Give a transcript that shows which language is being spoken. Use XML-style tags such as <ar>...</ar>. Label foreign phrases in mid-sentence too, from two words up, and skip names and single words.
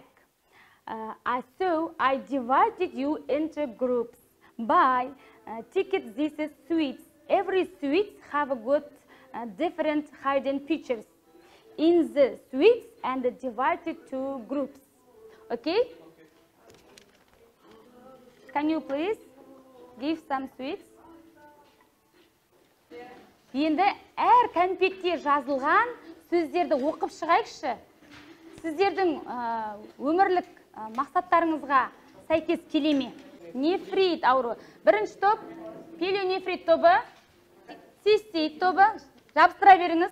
<en>So I divided you into groups by ticket these sweets. Every sweet have got different hidden features in the sweets and divided to groups. Okay? Can you please give some sweets?</en> <kk>Енді әр конспектте жазылған сөздерді оқып шығайықшы. Сіздердің өмірлік мақсаттарыңызға сәйкес келе ме? Нефрит ауруы. Бірінші топ, пилионефрит тобы, цистит тобы, жабыстыра беріңіз.</kk>